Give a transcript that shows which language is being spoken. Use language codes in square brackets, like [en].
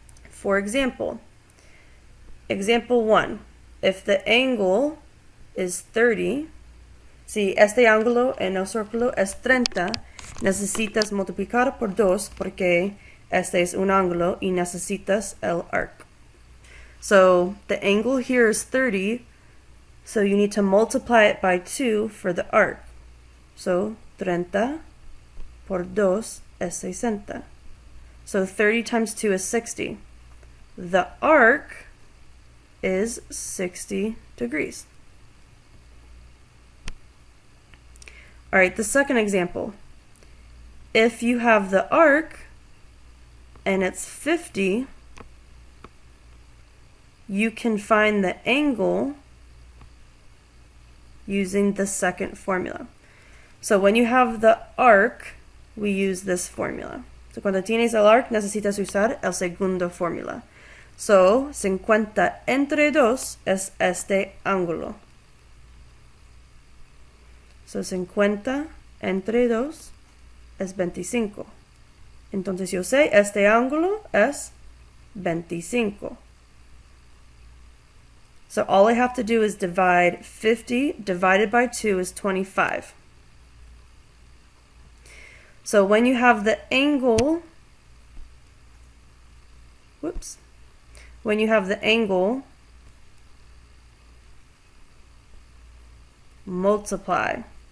[en] For example, example 1, if the angle is 30, [es] si este ángulo en el círculo es 30, necesitas multiplicar por 2 porque este es un ángulo y necesitas el arc. [en] So the angle here is 30, so you need to multiply it by 2 for the arc. [es] So 30 por 2 es 60. [en] So 30 times 2 is 60. The arc is 60 degrees. All right, the second example. If you have the arc and it's 50, you can find the angle using the second formula. So when you have the arc, we use this formula. [es] So cuando tienes el arc, necesitas usar el segundo formula. So 50 entre 2 es este ángulo. So 50 entre 2 es 25. Entonces yo sé este ángulo es 25. [en] So all I have to do is divide 50 divided by 2 is 25. So when you have the angle, when you have the angle, multiply.